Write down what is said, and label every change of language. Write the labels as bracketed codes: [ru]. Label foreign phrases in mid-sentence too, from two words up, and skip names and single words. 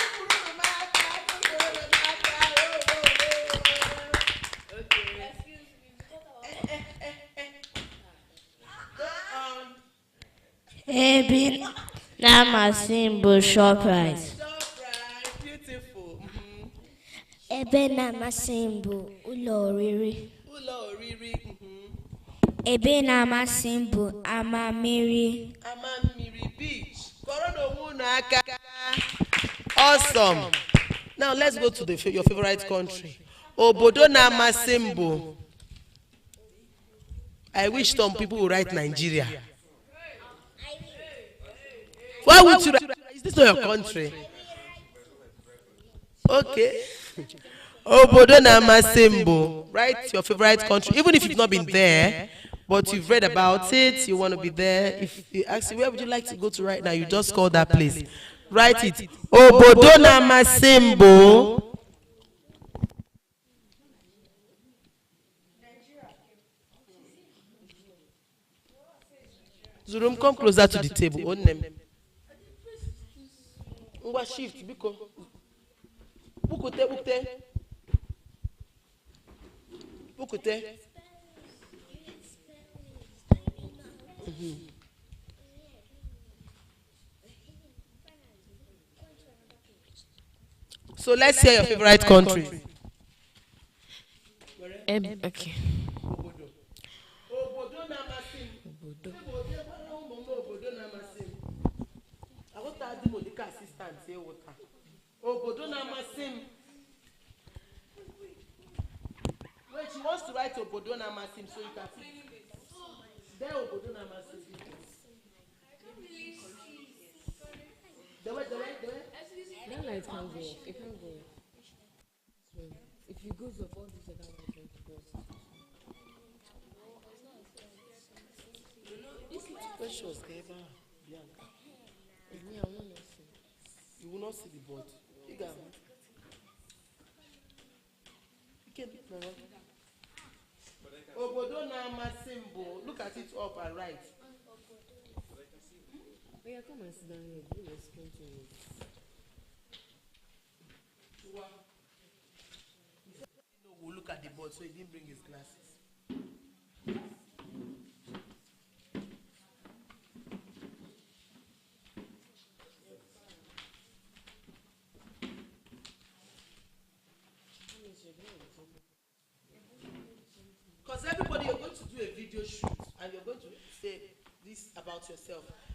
[ig] Ebe na-amasị m bụ Shoprite. Ebe na-amasị m bụ ụlọ oriri. Ebe na-amasị m bụ ama mmiri. [en] Beach. Awesome. Now let's go to your favorite country. [ig] Obodo na-amasị m bụ. [en] I wish some people would write Nigeria. Why would you write? Is this not your country? [ig] Okay. Obodo na-amasị m bụ. [en] Write your favorite country, even if you've not been there, but you've read about it, you want to be there. If you ask you, where would you like to go to right now, you just call that place. Write it. [ig] Obodo na-amasị m bụ. [en] Zurum, come closer to the table. Own them. [ig] Ngwa shift biko. Bukute. [en] So let's hear your favorite country. Okay. [ig] Obodo na-amasị m. [en] Wait, she wants to write [ig] Obodo na-amasị m [en] so you can see. [ig] There Obodo na-amasị m. [en] The way. That light can go. It can go. So if it goes up, all these other lights will go. This little precious Bianca. Me, I want to see. You will not see the board. You can [ig] Obodo na-amasị m bụ. [en] Look at it up and right. Oh yeah, come and sit down here. You will explain to me. We'll look at the board, so he didn't bring his glasses. Because everybody, you're going to do a video shoot and you're going to say this about yourself.